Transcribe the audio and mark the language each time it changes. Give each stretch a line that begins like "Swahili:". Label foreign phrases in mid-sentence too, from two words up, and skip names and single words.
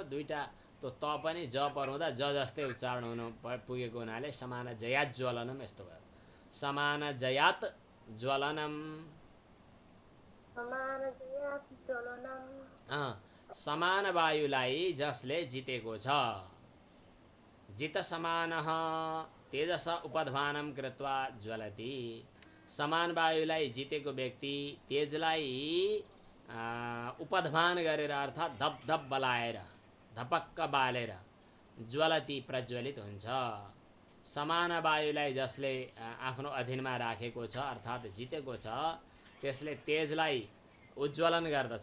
Nepali: दुईटा तो त पनि ज पर हुँदा ज जस्तै उच्चारण हुन पुगेको हुनाले
Sanskrit: समान जयात ज्वलनम
Nepali: यस्तो भयो।
Sanskrit: समान जयात ज्वलनम।
Nepali: समान वायुलाई जसले जितेको छ।
Sanskrit: जित समानः तेजस उपध्वानं कृत्वा ज्वलति।
Nepali: समान वायुलाई जितेको व्यक्ति तेजलाई उपध्वान गरेर अर्थात् धप धप बलाएर, धपक्क बालेर ज्वलति प्रज्वलित हुन्छ। समान वायुलाई जसले आफ्नो अधीनमा राखेको छ अर्थात् जितेको छ, त्यसले तेजलाई उज्ज्वलन गर्दछ।